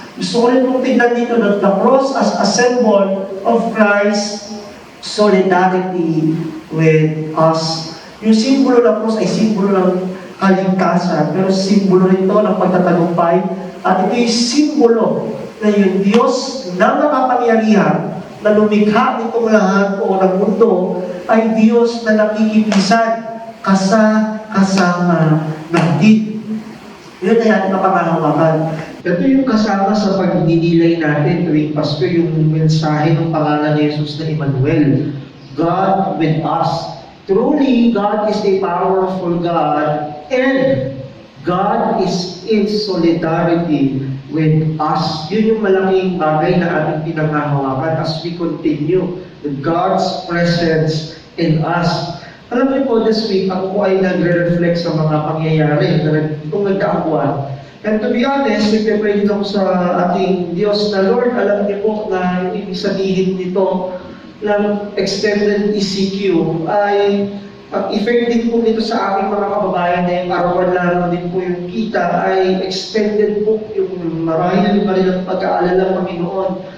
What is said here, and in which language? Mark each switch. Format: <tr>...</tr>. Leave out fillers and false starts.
<tl>Gusto ko rin kong tignan dito na</tl> <en>the cross as a symbol of Christ's solidarity with us.</en> <tl>Yung simbolo ng cross ay simbolo ng kaligtasan, pero simbolo rin ito ng pagtatagumpay. At ito yung simbolo na yung Diyos na makapangyarihan na lumikha nitong lahat o ng mundo ay Diyos na nakikipisan kasama natin. Yun ay ating napangalawakan. Ito yung kasama sa pagdidilay natin tuwing Pasko, yung mensahe ng pangalan ni Jesus na Emmanuel.</tl> <en>God with us. Truly, God is a powerful God and God is in solidarity with us.</en> <tl>Yun yung malaking bagay na ating pinanghahawakan</tl> <en>as we continue with God's presence in us.</en> <tl>Alam mo po,</tl> <en>this week,</en> <tl>ako po ay nagre-reflect sa mga pangyayari na itong nagkaabuan.</tl> <en>And to be honest,</en> <tl>nagpe-pray din ako sa ating Diyos na Lord, alam niyo po na yung ibig sabihin nito ng extended ECQ ay effect din po nito sa aking mga kababayan na yung arawan lang din po yung kita ay extended po yung marahil yung kanilang pag-aalala Panginoon.</tl>